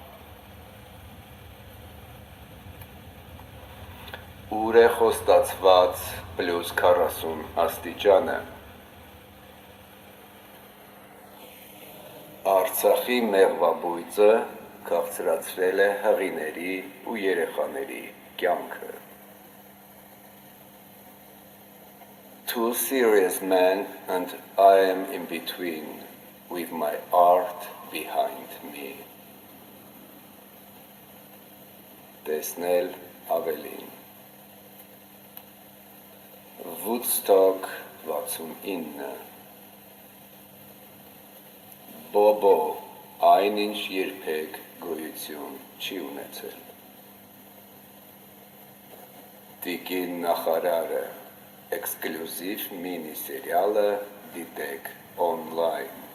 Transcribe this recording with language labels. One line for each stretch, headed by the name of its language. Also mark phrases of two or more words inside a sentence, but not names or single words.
Armenian: Ուր է խոստացված պլյուս 40 աստիճանը։ Արցախի մեղվաբույծը քաղցրացրել է հղիների ու երեխաների կյանքը։
English: Two serious men and I am in between with my art behind me.
Armenian: Տեսնել ավելին։ Woodstock 69 Բոբո այնինչ երբեք գոյություն չի ունեցել։ Տիկին նախարարը էքսկլյուզիվ մինի սերիալը դիտեք օնլայն։